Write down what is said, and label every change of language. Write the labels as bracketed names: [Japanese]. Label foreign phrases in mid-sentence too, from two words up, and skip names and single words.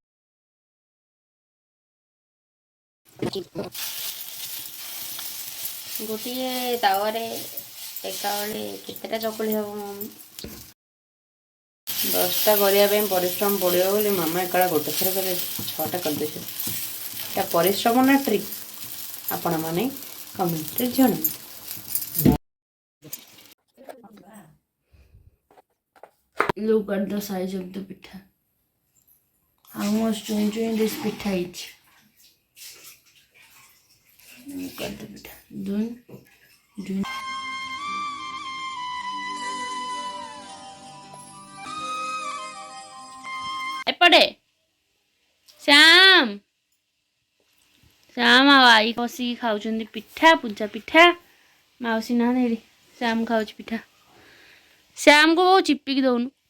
[Odia] ଗୋଟିଏ ତାୱାରେ ଏକାବେଳେ କେତେଟା ଚକୁଳି ହବ ମମ୍ମି? 10ଟା କରିବା ପାଇଁ ପରିଶ୍ରମ ପଡ଼ିବ ବୋଲି ମାମା ଏକାବେଳେ ଗୋଟେ ଥର କରି 6ଟା କରିଦେଇଛନ୍ତି। ଏଇଟା ପରିଶ୍ରମ ନା ଟ୍ରିକ୍? ଆପଣମାନେ କମେଣ୍ଟରେ ଜଣାନ୍ତୁ। [English] Look at the size of the pitha. How much chewing this pitha each? Look at the pitha. Dun. [Odia] ଏପଟେ ଶ୍ୟାମ ଆଉ ଆଈ ବସିକି ଖାଉଛନ୍ତି ପିଠା, ପୂଜା ପିଠା। ମାଉସୀ ନାହାନ୍ତି ଏଠି। ଶ୍ୟାମ ଖାଉଛି ପିଠା। ଶ୍ୟାମକୁ ବହୁ ଚିପିକି ଦଉନୁ।